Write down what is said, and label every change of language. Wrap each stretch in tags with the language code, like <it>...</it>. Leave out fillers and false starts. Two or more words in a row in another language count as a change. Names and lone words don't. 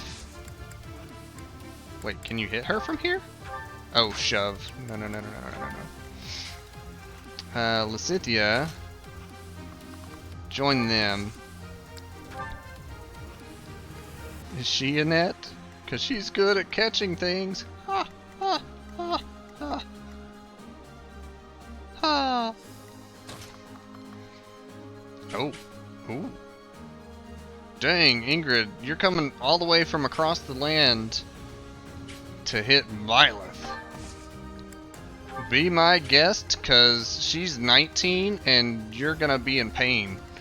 <en>Wait, can you hit her from here? Oh, shove. No. Lysithea, join them. Is she a net? Because she's good at catching things. Ha, ha, ha, ha. Ha. Oh. Ooh. Dang, Ingrid, you're coming all the way from across the land to hit Byleth. Be my guest, cause she's 19 and you're gonna be in pain.</en>